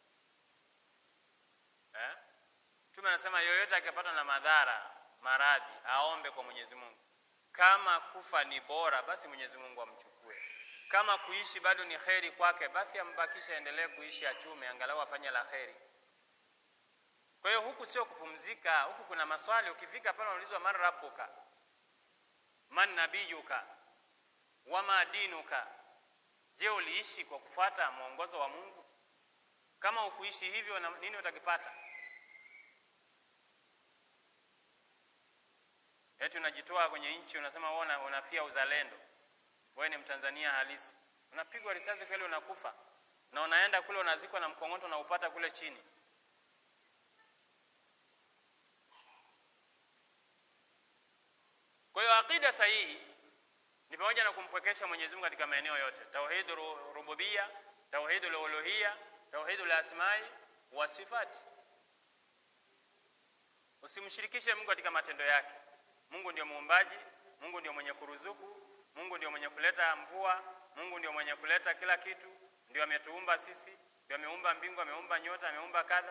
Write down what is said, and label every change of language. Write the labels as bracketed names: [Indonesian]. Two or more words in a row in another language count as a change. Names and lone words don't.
[Swahili] Mtume anasema yoyote akipata na madhara, maradhi, aombe kwa Mwenyezi Mungu. Kama kufa ni bora, basi Mwenyezi Mungu amchukue. Kama kuishi bado ni kheri kwake, basi ambakisha endelee kuishi, achume angalau afanye la kheri. Kwa hiyo huku sio kupumzika, huku kuna maswali. Ukifika pale unaulizwa [Arabic] من ربك من نبيك وما دينك. [Swahili] Je, uliishi kwa kufuata mwongozo wa Mungu? Kama ukuishi hivyo, nini utakipata? Eti unajitoa kwenye nchi, unasema wewe unafia uzalendo. Wewe ni Mtanzania halisi. Unapigwa risasi kweli unakufa. Na unaenda kule unazikwa na mkongoto na upata kule chini. Kwa hiyo akida sahihi ni pamoja na kumpwekesha Mwenyezi Mungu katika maeneo yote. [Arabic] توحيد الربوبية توحيد الألوهية توحيد الأسماء والصفات. [Swahili] Usimshirikishe Mungu katika matendo yake. Mungu ndio muumbaji, Mungu ndio mwenye kuruzuku, Mungu ndio mwenye kuleta mvua, Mungu ndio mwenye kuleta kila kitu, ndio ametuumba sisi, ndio ameumba mbingu, ameumba nyota, ameumba kadha.